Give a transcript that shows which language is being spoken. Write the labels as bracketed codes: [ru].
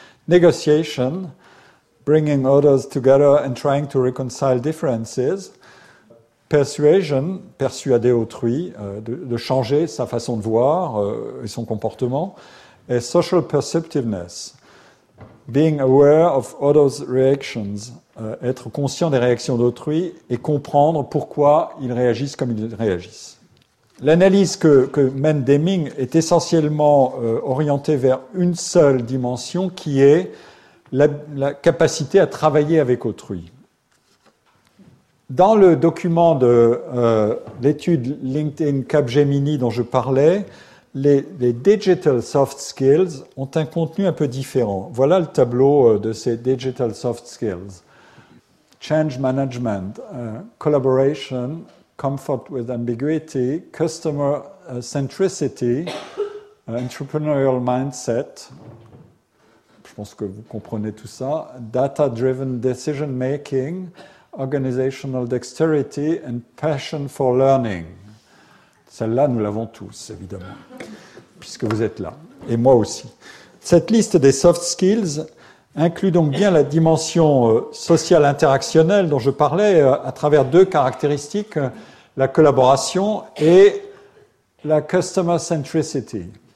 [en] Negotiation, bringing others together and trying to reconcile differences. [fr] Persuasion, persuader autrui, de changer sa façon de voir et son comportement. Et [en] social perceptiveness, being aware of others' reactions, [fr] être conscient des réactions d'autrui et comprendre pourquoi ils réagissent comme ils réagissent. L'analyse que mène Deming est essentiellement orientée vers une seule dimension qui est la capacité à travailler avec autrui. Dans le document de l'étude LinkedIn Capgemini dont je parlais, Les digital soft skills ont un contenu un peu différent. Voilà le tableau de ces digital soft skills. [en] Change management, collaboration, comfort with ambiguity, customer centricity, entrepreneurial mindset. [fr] Je pense que vous comprenez tout ça. [en] Data-driven decision making, organizational dexterity and passion for learning. [fr] Celle-là, nous l'avons tous, évidemment, puisque vous êtes là, et moi aussi. Cette liste des soft skills inclut donc bien la dimension sociale interactionnelle dont je parlais à travers deux caractéristiques, la collaboration et la customer centricity.